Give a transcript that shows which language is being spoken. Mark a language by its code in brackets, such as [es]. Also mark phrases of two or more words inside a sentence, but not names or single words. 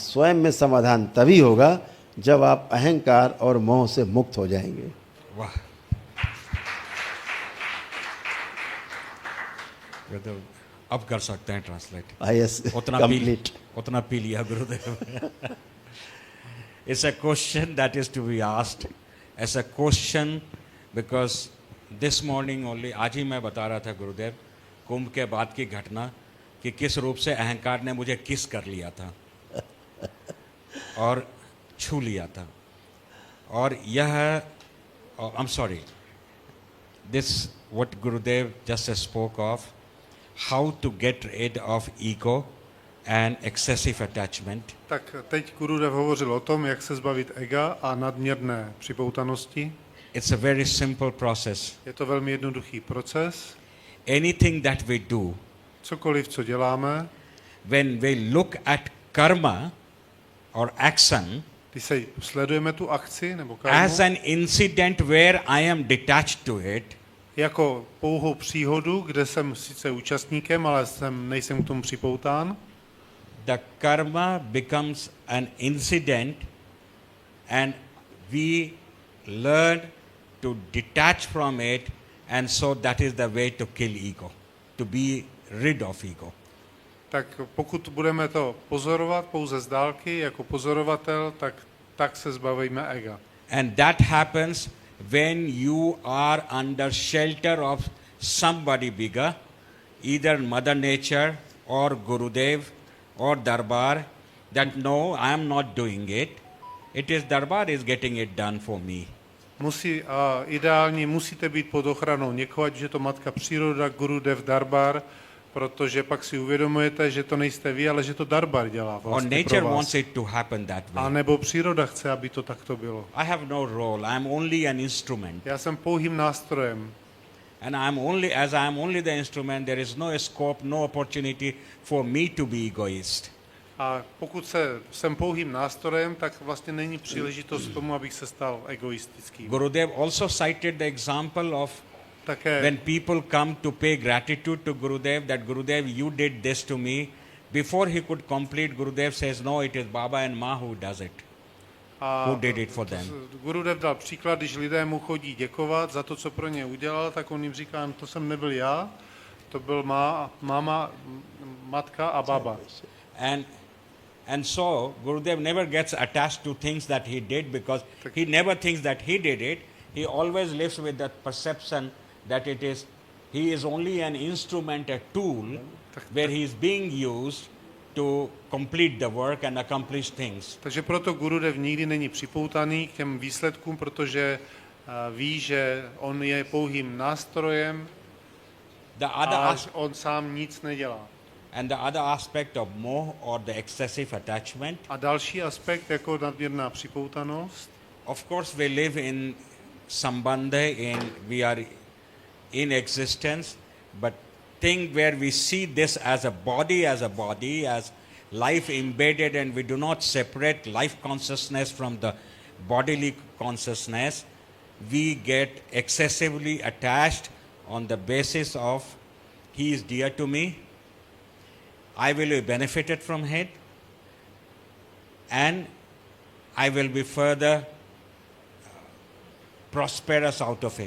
[hi] और स्वयं में समाधान तभी होगा जब आप अहंकार और मोह से मुक्त हो जाएंगे। वाह। गुरुदेव अब कर सकते हैं ट्रांसलेट। यस, उतना कंप्लीट। उतना पी लिया गुरुदेव। [en] It's a question that is to be asked as a question because this morning only, [hi] आज ही मैं बता रहा था गुरुदेव कुंभ के बाद की घटना कि किस रूप से अहंकार ने मुझे किस कर लिया था और छू लिया था। और यह [en] I am sorry, this what Gurudev just spoke of, how to get rid of ego and excessive attachment. [cs] Tak teď Gurudev hovořil o tom, jak se zbavit ega a nadměrné připoutanosti. [en] It's a very simple process. [cs] Je to velmi jednoduchý proces. [en] Anything that we do, [cs] Cokoliv, co děláme, [en] when we look at karma or action [cs] když se sledujeme tu akci nebo [en] as [cs] karmu [en] an incident where I am detached to it, [cs] jako pouhou příhodu, kde jsem sice účastníkem, ale nejsem k tomu připoután, [en] the karma becomes an incident and we learn to detach from it, and so that is the way to kill ego, to be rid of ego. [cs] tak pokud budeme to pozorovat pouze z dálky jako pozorovatel, tak se zbavíme ega. [en] And that happens when you are under shelter of somebody bigger, either Mother Nature or Gurudev or Darbar, that no, I am not doing it. It is Darbar is getting it done for me. [cs] Ideálně musíte být pod ochranou někoho, ať je to Matka Příroda, Gurudev, Darbar, protože pak si uvědomujete, že to nejste vy, ale že to Darbar dělá [en] Or [cs] vlastně [en] nature [cs] pro [en] wants [cs] vás. [en] it to happen that [cs] A [en] way. [cs] nebo příroda chce, aby to takto bylo. [en] I have no role. I am only an instrument. [cs] Já jsem pouhým nástrojem. [en] And as I am only the instrument, there is no scope, no opportunity for me to be egoist. [cs] A pokud jsem pouhým nástrojem, tak vlastně není příležitost k tomu, abych se stal egoistickým. [en] Gurudev also cited the example of [cs] Také [en] when people come to pay gratitude to Gurudev, that Gurudev, you did this to me. Before he could complete, Gurudev says, no, it is Baba and Ma who does it. Who did it for them. [cs] Gurudev dal příklad, když lidé mu chodí děkovat za to, co pro ně udělal, tak on jim říká, to jsem nebyl já, to byl máma, matka a baba. [en] And so Gurudev never gets attached to things that he did because he never thinks that he did it. He always lives with that perception that he is only an instrument, a tool, where he is being used to complete the work and accomplish things. [cs] Takže proto Gurudev nikdy není připoutaný k těm výsledkům, protože ví, že on je pouhým nástrojem a on sám nic nedělá. [en] And the other aspect of moh or the excessive attachment. [cs] A další aspekt jako nadměrná připoutanost. [en] Of course we live in sambandha, we are in existence, but thing where we see this as a body, as life embedded, and we do not separate life consciousness from the bodily consciousness, we get excessively attached on the basis of he is dear to me, I will be benefited from it, and I will be further prosperous out of him.